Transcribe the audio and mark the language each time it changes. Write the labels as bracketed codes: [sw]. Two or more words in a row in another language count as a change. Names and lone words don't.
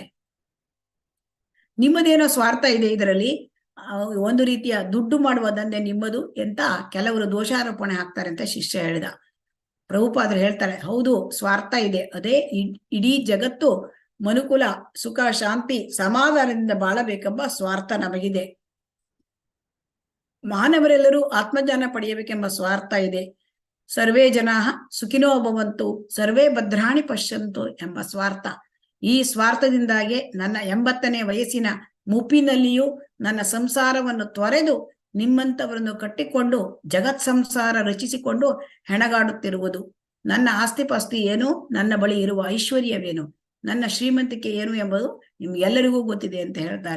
[kn] ನಿಮ್ಮದೇನೋ ಸ್ವಾರ್ಥ ಇದೆ ಇದರಲ್ಲಿ, ಒಂದು ರೀತಿಯ ದುಡ್ಡು ಮಾಡುವ ದಂಧೆ ನಿಮ್ಮದು ಅಂತ ಕೆಲವರು ದೋಷಾರೋಪಣೆ ಹಾಕ್ತಾರೆ ಅಂತ ಶಿಷ್ಯ ಹೇಳಿದ. ಪ್ರಭುಪಾದರು ಹೇಳ್ತಾರೆ, ಹೌದು, ಸ್ವಾರ್ಥ ಇದೆ. ಅದೇ ಇಡೀ ಜಗತ್ತು ಮನುಕುಲ ಸುಖ ಶಾಂತಿ ಸಮಾಧಾನದಿಂದ ಬಾಳಬೇಕೆಂಬ ಸ್ವಾರ್ಥ ನಮಗಿದೆ. ಮಾನವರೆಲ್ಲರೂ ಆತ್ಮಜ್ಞಾನ ಪಡೆಯಬೇಕೆಂಬ ಸ್ವಾರ್ಥ ಇದೆ. [sa] ಸರ್ವೇ ಜನಾ ಸುಖಿನೋ ಭವಂತು, ಸರ್ವೇ ಭದ್ರಾಣಿ ಪಶ್ಯಂತು [kn] ಎಂಬ ಸ್ವಾರ್ಥ. ಈ ಸ್ವಾರ್ಥದಿಂದಾಗಿ ನನ್ನ 80ನೇ ವಯಸ್ಸಿನ ಮುಪ್ಪಿನಲ್ಲಿಯೂ ನನ್ನ ಸಂಸಾರವನ್ನು ತೊರೆದು ನಿಮ್ಮಂಥವರನ್ನು ಕಟ್ಟಿಕೊಂಡು ಜಗತ್ ಸಂಸಾರ ರಚಿಸಿಕೊಂಡು ಹೆಣಗಾಡುತ್ತಿರುವುದು. ನನ್ನ ಆಸ್ತಿಪಾಸ್ತಿ ಏನು, ನನ್ನ ಬಳಿ ಇರುವ ಐಶ್ವರ್ಯವೇನು, ನನ್ನ ಶ್ರೀಮಂತಿಕೆ ಏನು ಎಂಬುದು ನಿಮ್ಗೆಲ್ಲರಿಗೂ ಗೊತ್ತಿದೆ ಅಂತ ಹೇಳ್ತಾರೆ.